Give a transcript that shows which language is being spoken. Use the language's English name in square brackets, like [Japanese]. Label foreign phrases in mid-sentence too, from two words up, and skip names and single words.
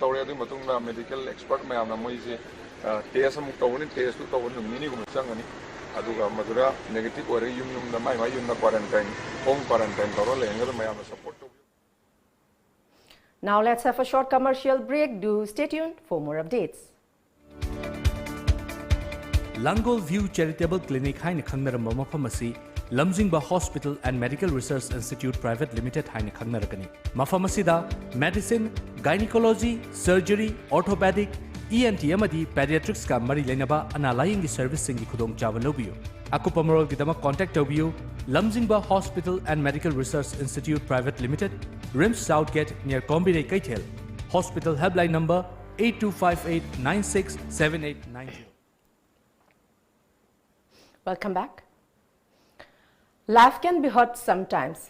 [Manipuri] tawre adu matungna [English] medical expert [Manipuri] mayamna moise test am tawni test tu tawni mini gum changani aduga madura negative ore yum na mai yum na quarantine [English] home quarantine [Manipuri] tawro lenga mayamna support. [English] Now let's have a short commercial break. Do stay tuned for more updates. [Manipuri] Langol View Charitable Clinic haina khangnaram mafamasi Lamjingba Hospital and Medical Research Institute Private Limited haina khangnarakani. Mafamasida [English] medicine, gynecology, surgery, orthopedic, ENT [Manipuri] amadi pediatrics ka mari lenaba analying service singi khudong chawal lobiyo. Akupa marol gidama contact tobiyo Lamjingba Hospital and Medical Research Institute Private Limited, RIMS Southgate near Kombinay Kaithel. [English] Hospital helpline number 8258967890. Welcome back. Life can be hard sometimes.